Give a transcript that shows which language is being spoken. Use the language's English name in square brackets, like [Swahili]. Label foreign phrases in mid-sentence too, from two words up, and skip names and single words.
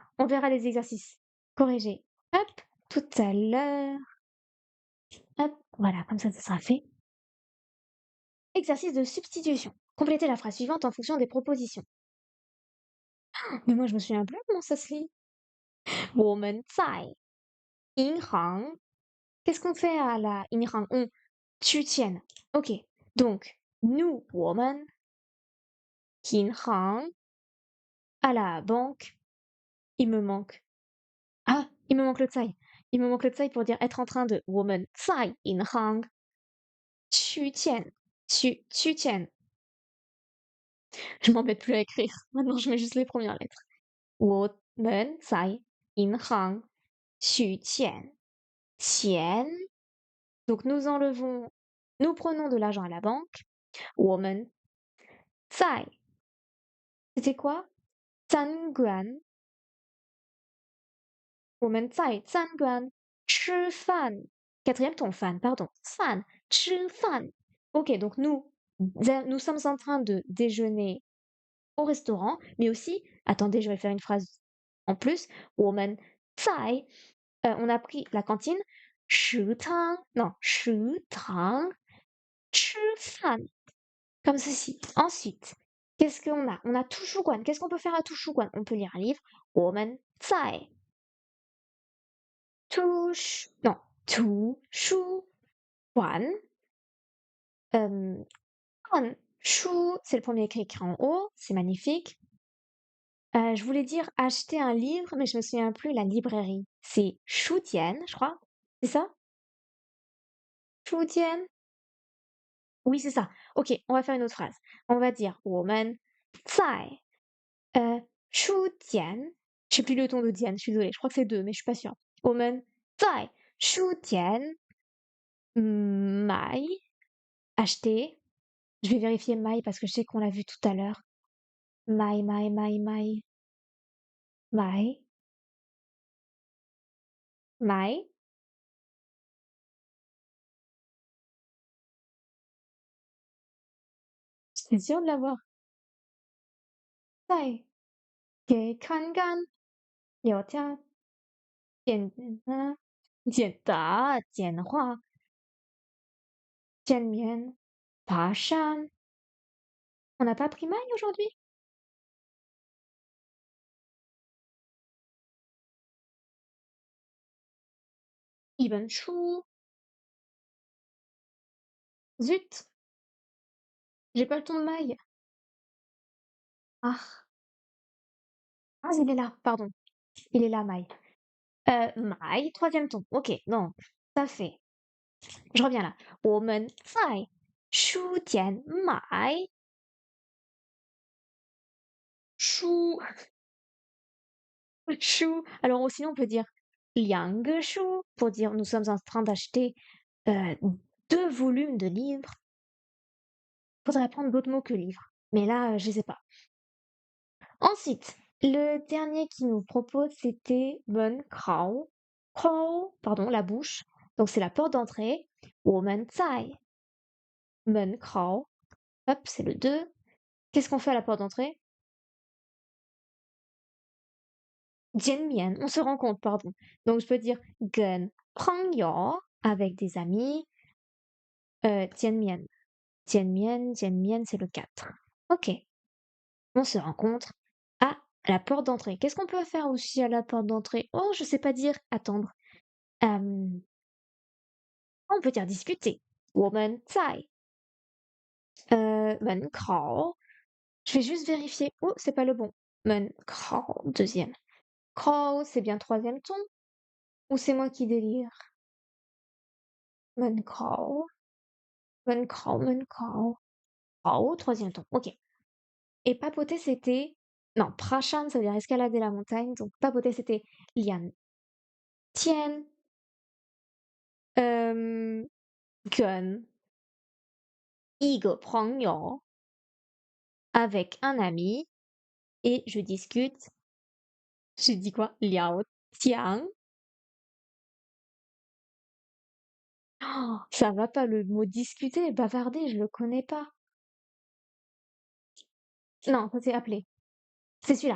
[French] On verra les exercices corrigés. Hop, tout à l'heure. Hop, voilà, comme ça sera fait. Exercice de substitution. Complétez la phrase suivante en fonction des propositions. Mais moi, je me souviens plus comment ça se lit. [Chinese] 我们在银行. [French] Qu'est-ce qu'on fait à la 银行? On 取钱. Ok. Donc, nous, [Chinese] 我们 银行 [French] à la banque. Il me manque. Ah, il me manque le 在. Il me manque le 在 pour dire être en train de [Chinese] 我们在银行取钱. 取钱. [French] Je m'embête plus à écrire. Maintenant, je mets juste les premières lettres. [Chinese] 我们在银行取钱. 钱. [French] Donc nous prenons de l'argent à la banque. [Chinese] 我们在 [French] c'était quoi? [Chinese] 餐馆. 我们在餐馆吃饭. [French] Quatrième ton fan, pardon. [Chinese] 饭,吃饭. [French] Ok, donc nous sommes en train de déjeuner au restaurant, mais aussi, attendez, je vais faire une phrase en plus. [Chinese] 我们在 [French] on a pris la cantine. [Chinese] 食堂, non, 食堂吃饭. [French] Comme ceci. Ensuite, qu'est-ce qu'on a? On a 图书馆. Qu'est-ce qu'on peut faire à 图书馆? On peut lire un livre. [Chinese] 我们在non, 图书馆. [French] An, chou, c'est le premier écrit en haut. C'est magnifique. Je voulais dire acheter un livre, mais je me souviens plus. La librairie. C'est 书店, je crois. C'est ça? [Chinese] 书店? [French] Oui, c'est ça. Ok, on va faire une autre phrase. On va dire [Chinese] 我们在书店. [French] Je sais plus le ton de Diane, je suis désolée. Je crois que c'est deux, mais je suis pas sûre. [Chinese] 我们在书店买 acheter. [French] Je vais vérifier my parce que je sais qu'on l'a vu tout à l'heure. My. C'est sûr de l'avoir. [Chinese] 在给看看聊天简化见面爬山. [French] On n'a pas pris my aujourd'hui? [Chinese] 一本书. [French] Zut! J'ai pas le ton de my. Ah. Ah, il est là, pardon. Il est là, my. My, troisième ton. Ok, non, ça fait. Je reviens là. [Chinese] 我们在书店买书. [French] Chou. Alors sinon on peut dire [Chinese] 两个书 [French] pour dire nous sommes en train d'acheter 2 volumes de livres. Faudrait prendre d'autres mots que livre. Mais là, je sais pas. Ensuite, le dernier qui nous propose, c'était 门口. Khou, pardon, la bouche. Donc c'est la porte d'entrée. [Chinese] 我们在门口. [French] Hop, c'est le 2. Qu'est-ce qu'on fait à la porte d'entrée? [Chinese] 见面, [French] on se rencontre, pardon. Donc je peux dire [Chinese] 跟朋友 [French] avec des amis. [Chinese] 见面. 见面, [French] c'est le 4. Ok. On se rencontre à la porte d'entrée. Qu'est-ce qu'on peut faire aussi à la porte d'entrée? Oh, je sais pas dire. Attendre. On peut dire discuter. [Chinese] 我们在门口. [French] Je vais juste vérifier. Oh, c'est pas le bon. [Chinese] 门口, [French] deuxième. 口, c'est bien troisième ton? Ou c'est moi qui délire? [Chinese] 门口, 门口, 门口. [French] Oh, troisième ton. Ok. Et papoter, c'était. Non, prashan, ça veut dire escalader la montagne. Donc, papoter, c'était lian. Tian. Gun. Igo prongyo. Avec un ami. Et je discute. Je dis quoi? Liao tiang. Oh, ça va pas, le mot discuter, bavarder, je le connais pas. Non, ça c'est appeler. C'est celui-là.